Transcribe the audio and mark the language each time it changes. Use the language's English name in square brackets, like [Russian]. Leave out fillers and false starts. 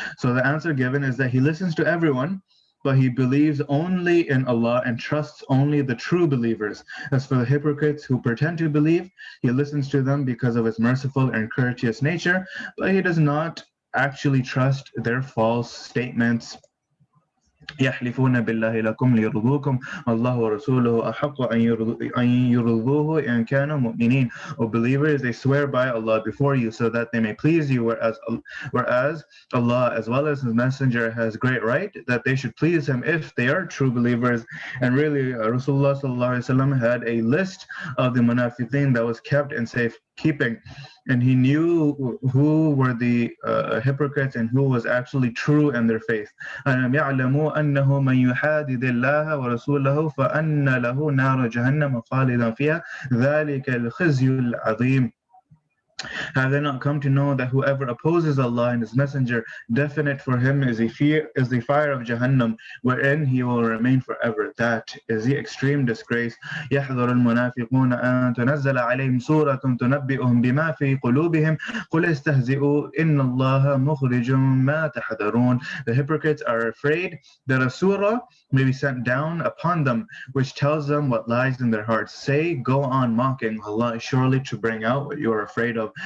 [English] So the answer given is that he listens to everyone, but he believes only in Allah and trusts only the true believers. As for the hypocrites who pretend to believe, he listens to them because of his merciful and courteous nature, but he does not actually trust their false statements. [Arabic] يحلفون بالله لكم ليرضوكم الله ورسوله أحق أن يرضوه إن كانوا مؤمنين. [English] O believers, they swear by Allah before you so that they may please you, whereas Allah as well as His Messenger has great right that they should please Him if they are true believers. And really, Rasulullah ﷺ had a list of the munafiqeen that was kept in safekeeping, and he knew who were the hypocrites and who was actually true in their faith. [Arabic] أَلَمْ يَعْلَمُوا أَنَّهُ مَنْ يُحَادِدِ اللَّهَ وَرَسُولَهُ فَأَنَّ لَهُ نَارَ جَهَنَّمَ خَالِدًا فِيهَا ذَلِكَ الْخِزْيُ الْعَظِيمُ. [English] Have they not come to know that whoever opposes Allah and His Messenger, definite for him is the fire of Jahannam, wherein he will remain forever? That is the extreme disgrace. [Arabic] يحذر المنافقون أن تنزل عليهم سورة تنبئهم بما في قلوبهم قل استهزئوا إن الله مخرج ما تحذرون. [English] The hypocrites are afraid that a surah may be sent down upon them, which tells them what lies in their hearts. Say, go on mocking. Allah is surely to bring out what you are afraid of.